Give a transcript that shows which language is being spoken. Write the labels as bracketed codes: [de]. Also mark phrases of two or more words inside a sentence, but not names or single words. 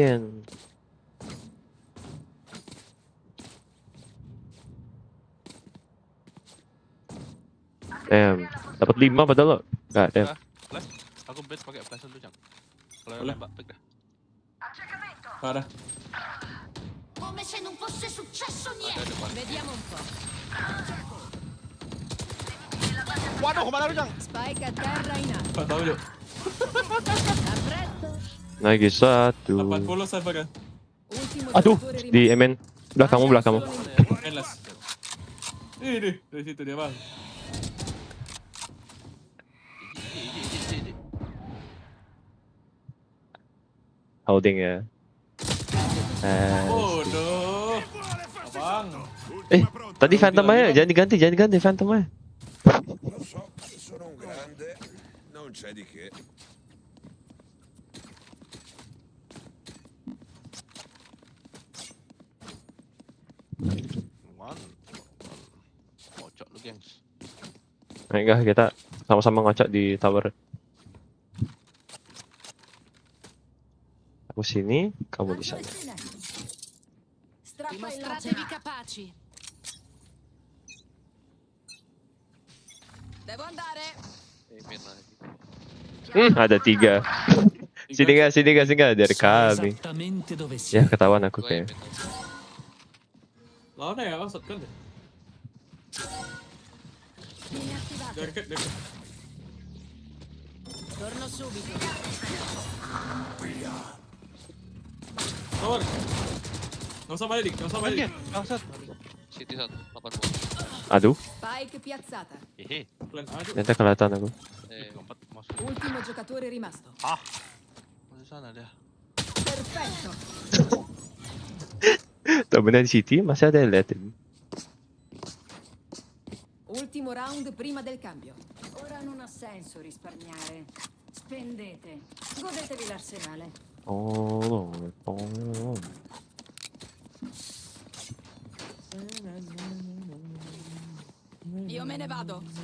[id] Dapat 5 padahal lo. Enggak, Flash, aku bait pakai flash dulu, Cang. Kalau nembak pick dah. Parah. [it] Come se non fosse successo niente. Vediamo un po'. [id] Waduh, kemana lu, Cang? [it] Spike a terra in alto. [id] Tahu yuk. Lagi 1. 80 saya pakai. Aduh, di MN. Belakangmu. Endless. Ini dari situ dia, Bang. Holding ya. [en] Oh, no. Abang. [id] Tadi Phantom aja, jangan diganti Phantom aja. [it] Lo so, sono un grande, non c'è di che. [id] Kocok lu, gengs. Enggak, kita sama-sama ngocok di tower. Aku sini, kamu di sana. [it] Dimostratevi capaci. Devo andare. [id] Main lagi. Ada 3. Sini nggak dari kami. Ya ketahuan aku kayak. Lawan ya, shotgun deh. Deket. [it] Torno subito. [id] Tower. Nggak usah balik. City 1, 80. Aduh, [it] Spike piazzata. [id] Plan A aja. ternyata kelihatan aku. [it] Ultimo giocatore rimasto. [id] Masih sana dia. [it] Perfetto. [id] Temennya di City masih ada yang liatin. [it] Ultimo round prima del cambio. Ora non ha senso risparmiare. Spendete. Godetevi l'arsenale. Oh. Io me ne vado.